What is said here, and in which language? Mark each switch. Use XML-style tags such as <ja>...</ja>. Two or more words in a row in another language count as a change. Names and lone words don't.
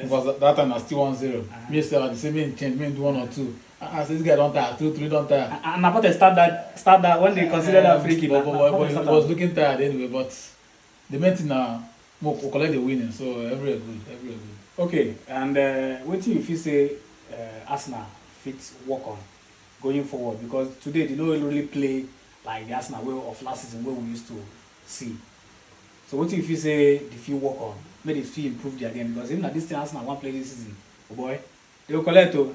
<pcm>Because that time I still 1-0. Me say I the same main change, me do 1 or 2. I say this guy don't tire, 2-3 don't tire. And Partey start that when they consider that free kick. But he was looking tired anyway. But the main thing now, we collect the winning, so everywhere good. Okay, and wetin you feel say Arsenal fit work on going forward, because today they no really play like the Arsenal way of last season wey we used to see. So wetin you feel say they fit work on, make they fit improve their game, because even na this thing Arsenal wan play this season, oh boy, they go collect o.</pcm>